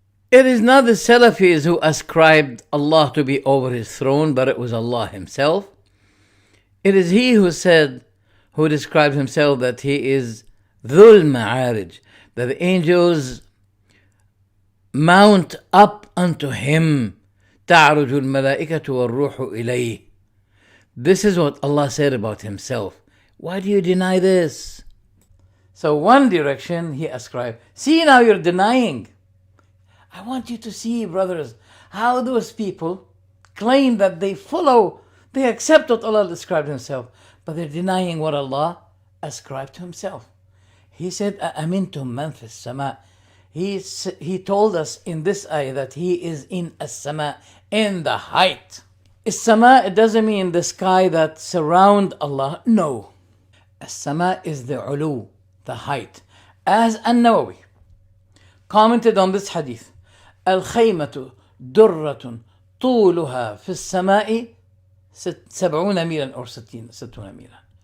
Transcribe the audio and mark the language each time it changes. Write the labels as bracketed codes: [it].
[en] It is not the Salafis who ascribed Allah to be over His throne, but it was Allah Himself. It is He who described Himself that He is Dhul Ma'arij, that the angels mount up unto Him. [ar] تعرج الملائكة والروح إليه. [en] This is what Allah said about Himself. Why do you deny this? So one direction He ascribed. See, now you're denying. I want you to see, brothers, how those people claim that they accept what Allah described Himself, but they're denying what Allah ascribed to Himself. He said, [ar] أَأَمِنْتُم مَّن فِي السَّمَاءِ. [en] He told us in this ayah that He is in as-sama, in the height. As-sama, it doesn't mean the sky that surround Allah. No. As-sama is the ulu, the height. As An-Nawawi commented on this hadith, [ar] الخيمة درة طولها في السماء 70 ميلا [en] or [ar] 60 ميلا.